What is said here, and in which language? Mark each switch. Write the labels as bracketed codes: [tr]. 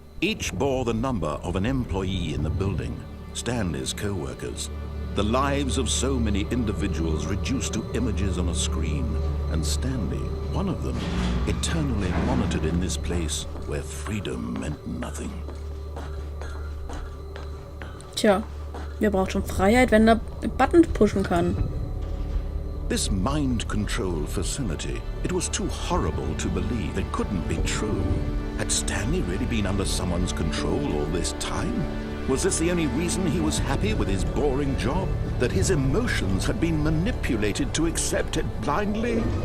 [en] Each bore the number of an employee in the building, Stanley's co-workers. The lives of so many individuals reduced to images on a screen, and Stanley, one of them, eternally monitored in this place where freedom meant nothing. [de] Tja, wer braucht schon Freiheit, wenn er Button pushen kann? [en] This mind control facility, it was too horrible to believe. It couldn't be true. Had Stanley really been under someone's control all this time? Was this the only reason he was happy with his boring job? That his emotions had been manipulated to accept it blindly?